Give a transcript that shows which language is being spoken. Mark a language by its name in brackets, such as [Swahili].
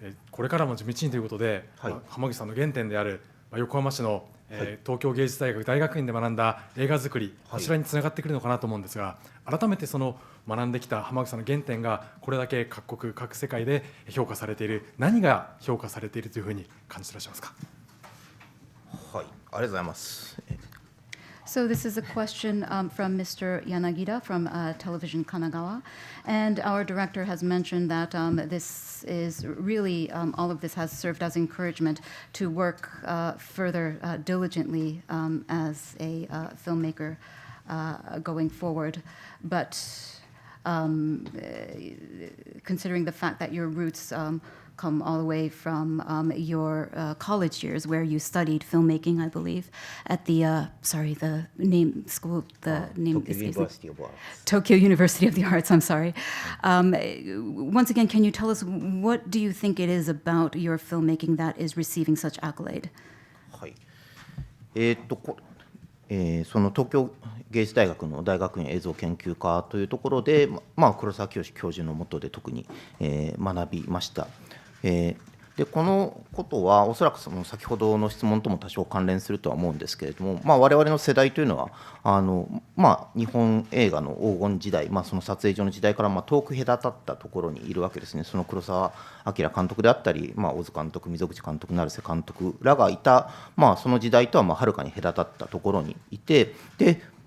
[Japanese] これからも地道にということで、濱口さんの原点である横浜市の、東京芸術大学大学院で学んだ映画作り、こちらにつながってくるのかなと思うんですが、改めてその学んできた濱口さんの原点がこれだけ各国各世界で評価されている、何が評価されているというふうに感じていらっしゃいますか？はい、ありがとうございます。 [English] So this is a question from Mr. Yanagida from Television Kanagawa, and our director has mentioned that this is really, all of this has served as encouragement to work further diligently as a filmmaker going forward. But considering the fact that your roots come all the way from your college years, where you studied filmmaking, I believe, at the the name school, the name Tokyo University of Arts. Tokyo University of the Arts. I'm sorry. Once again, can you tell us what do you think it is about your filmmaking that is receiving such accolade? [Japanese] はい。その東京芸術大学の大学院映像研究科というところで、黒澤清教授の下で特に、学びました。でこのことはおそらくその先ほどの質問とも多少関連するとは思うんですけれども、我々の世代というのは日本映画の黄金時代、その撮影所の時代から遠く隔たったところにいるわけですね。その黒澤明監督であったり、小津監督、溝口監督、成瀬監督らがいた、その時代とははるかに隔たったところにいて、で